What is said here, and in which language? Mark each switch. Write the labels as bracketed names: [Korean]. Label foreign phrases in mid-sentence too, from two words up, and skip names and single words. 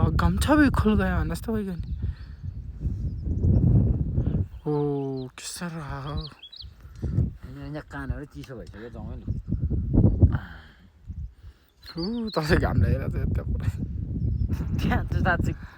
[Hindi] गमछा भी खुल गया, नस्ता हो गया। ओ किस रहा [Nepali] यहाँ कानहरु चिसो भइसक्यो जाउँ नि। तसै घाम लागेर चाहिँ यता पुरै त्यहाँ त साँच्चै